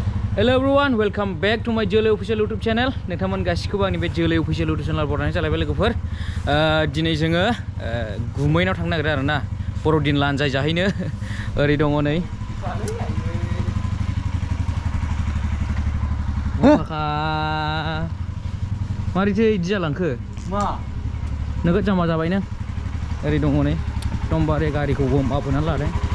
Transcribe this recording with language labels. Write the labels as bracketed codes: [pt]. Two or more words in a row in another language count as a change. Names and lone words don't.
[en] Hello everyone, welcome back to my Jolley official YouTube channel. [brx] नोंथांमोन गासिखौबो आंनि बे Jolley official YouTube channel बरायनाय जालायबाय लोगोफोर। दिनै जोङो गुमैनाव थांनो नागिरो आरोना बर'दिन लानजाय जाहैनो। ओरै दङ नै काका मारैथो इदि जालांखो मा नोगोद जामा जाबाय नों ओरै दङ नै एकदमबारे गारिखौ गम आप होनानै लादों